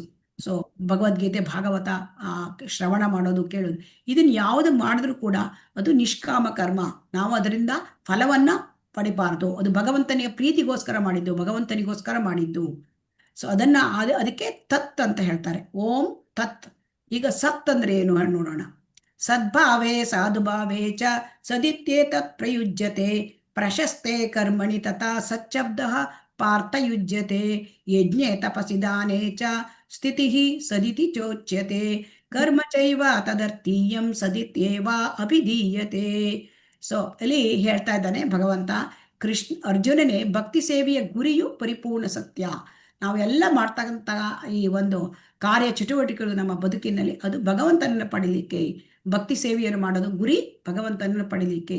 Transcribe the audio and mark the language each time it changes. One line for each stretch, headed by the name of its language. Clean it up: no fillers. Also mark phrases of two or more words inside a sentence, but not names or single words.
Kannada: ಸೊ ಭಗವದ್ಗೀತೆ ಭಾಗವತ ಶ್ರವಣ ಮಾಡೋದು, ಕೇಳೋದು, ಇದನ್ನ ಯಾವುದು ಮಾಡಿದ್ರು ಕೂಡ ಅದು ನಿಷ್ಕಾಮ ಕರ್ಮ. ನಾವು ಅದರಿಂದ ಫಲವನ್ನ ಪಡಿಬಾರದು. ಅದು ಭಗವಂತನಿಗೆ ಪ್ರೀತಿಗೋಸ್ಕರ ಮಾಡಿದ್ದು, ಭಗವಂತನಿಗೋಸ್ಕರ ಮಾಡಿದ್ದು. ಸೊ ಅದಕ್ಕೆ ತತ್ ಅಂತ ಹೇಳ್ತಾರೆ.
Sanskrit: ಓಂ ತತ್.
Kannada: ಈಗ ಸತ್ ಅಂದ್ರೆ ಏನು ನೋಡೋಣ.
Sanskrit: ಸದ್ಭಾವೇ ಸಾಧುಭಾವೇ ಚ ಸದಿತ್ಯೇತತ್ ಪ್ರಯುಜ್ಯತೆ ಪ್ರಶಸ್ತೆ ಕರ್ಮಣಿ ತಥಾ ಸಚ್ಛಬ್ದ ಪಾರ್ಥಯುಜ್ಯತೆ ಯಜ್ಞೆ ತಪಸಿ ದಾನೇ ಚ ಸ್ಥಿತಿಃ ಸದಿತಿ ಚೋಚ್ಯತೆ ಕರ್ಮ ಚೈವ ತದರ್ಥೀಯಂ ಸದಿತ್ಯೇವ ಅಭಿಧೀಯತೆ.
Kannada: ಸೊ ಇಲ್ಲಿ ಹೇಳ್ತಾ ಇದ್ದಾನೆ ಭಗವಂತ, ಅರ್ಜುನನೇ ಭಕ್ತಿ ಸೇವೆಯ ಗುರಿಯು ಪರಿಪೂರ್ಣ ಸತ್ಯ. ನಾವೆಲ್ಲ ಮಾಡ್ತಕ್ಕಂಥ ಈ ಒಂದು ಕಾರ್ಯ ಚಟುವಟಿಕೆಗಳು ನಮ್ಮ ಬದುಕಿನಲ್ಲಿ ಅದು ಭಗವಂತನನ್ನು ಪಡೀಲಿಕ್ಕೆ, ಭಕ್ತಿ ಸೇವೆಯನ್ನು ಮಾಡೋದು ಗುರಿ ಭಗವಂತನನ್ನು ಪಡೀಲಿಕ್ಕೆ.